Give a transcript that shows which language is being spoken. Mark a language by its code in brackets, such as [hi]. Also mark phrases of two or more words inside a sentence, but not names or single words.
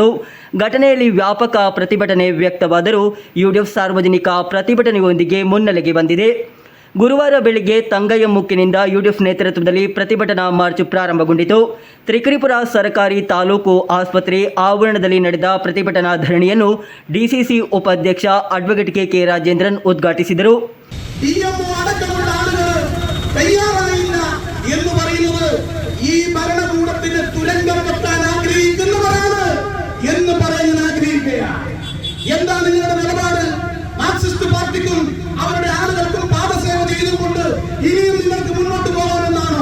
[kn] ಘಟನೆಯಲ್ಲಿ ವ್ಯಾಪಕ ಪ್ರತಿಭಟನೆ ವ್ಯಕ್ತವಾದರೂ ಯುಡಿಎಫ್ ಸಾರ್ವಜನಿಕ ಪ್ರತಿಭಟನೆಯೊಂದಿಗೆ ಮುನ್ನೆಲೆಗೆ ಬಂದಿದೆ. ಗುರುವಾರ ಬೆಳಿಗ್ಗೆ ತಂಗಯ್ಯಮುಕ್ಕಿನಿಂದ ಯುಡಿಎಫ್ ನೇತೃತ್ವದಲ್ಲಿ ಪ್ರತಿಭಟನಾ ಮಾರ್ಚ್ ಪ್ರಾರಂಭಗೊಂಡಿತು. ತ್ರಿಕರಿಪುರ ಸರ್ಕಾರಿ ತಾಲೂಕು ಆಸ್ಪತ್ರೆ ಆವರಣದಲ್ಲಿ ನಡೆದ ಪ್ರತಿಭಟನಾ ಧರಣಿಯನ್ನು ಡಿಸಿಸಿ ಉಪಾಧ್ಯಕ್ಷ ಅಡ್ವೊಕೇಟ್ ಕೆ ರಾಜೇಂದ್ರನ್ ಉದ್ಘಾಟಿಸಿದರು. [ml] എന്ന് പറയുന്നത് ഈ ഭരണകൂടത്തിന് തുരങ്കം വെക്കാൻ ആഗ്രഹിക്കുന്നവരാണ് എന്ന് പറയാൻ ആഗ്രഹിക്കുകയാണ്. എന്താണ് നിങ്ങളുടെ നിലപാട്? മാർക്സിസ്റ്റ് പാർട്ടിക്കും അവരുടെ ആളുകൾക്കും പാദസേവ ചെയ്തുകൊണ്ട് ഇനിയും നിങ്ങൾക്ക് മുന്നോട്ട് പോകാമെന്നാണോ?